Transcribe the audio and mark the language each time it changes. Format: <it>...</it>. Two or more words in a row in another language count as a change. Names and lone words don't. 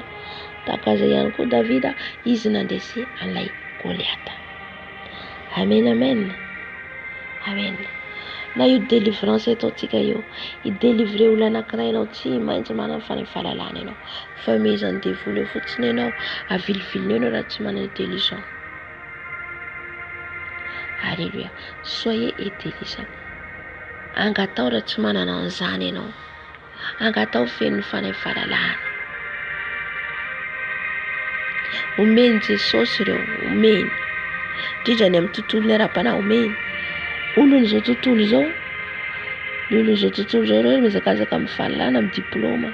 <mg>Tahaka an'izay ihany koa Davida, izy nandresy an'ilay Goliata. Amen, amen. Amen. Na io délivrance ataontsika io, hidelivre olona anankiray ianao, tsy maintsy manana fanay fahalalana ianao. Fanomezany devoly eo fotsiny ianao, avilivilina ianao raha tsy manana intelligent.</mg> <fr>Alléluia. Soyez intelligent.</fr> <mg>Angatao raha tsy manana an'izany ianao. Angatao feno fanay fahalalana. Omeny Jesosy ireo, omeny. Indrindra ny amin'ny tontolony ara-panahy, omeny. Olon'izao tontolo izao, ny olon'izao tontolo izao ireo mizakazaka amin'ny fahalalana, amin'ny diplôma.</mg>